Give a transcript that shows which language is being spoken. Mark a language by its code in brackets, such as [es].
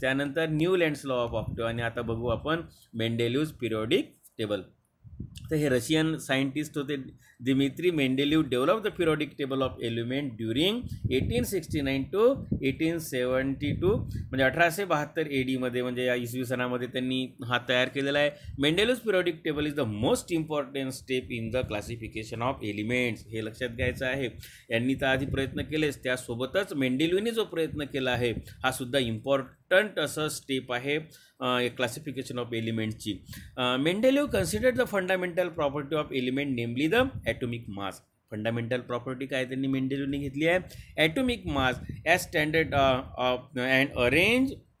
[mr] त्यानंतर Newlands law of Octave, आणि आता बघू आपण मेंडेलिव्ह पिरियॉडिक टेबल. तर हे रशियन सायंटिस्ट होते Dmitry मेंडेलिव्ह. [en] develop the periodic table of element during 1869 to 1872, [mr] म्हणजे 1872 AD मध्ये, म्हणजे या इसवी सनामध्ये त्यांनी हा तयार केलेला आहे. [en] Mendeleev periodic table is the most important step in the classification of elements. [mr] हे लक्षात घ्यायचं आहे. यांनी तर आधी प्रयत्न केलेच, त्यासोबतच मेंडेलिव्हने जो प्रयत्न केला आहे हा सुद्धा इम्पॉर्टंट असं स्टेप आहे classification of एलिमेंटची. [en] Mendeleev considered the fundamental property of element, namely the atomic mass. [mr] Fundamental property काय त्यांनी मेंडेलिव्हने घेतली आहे, [en] atomic mass as standard of and arrange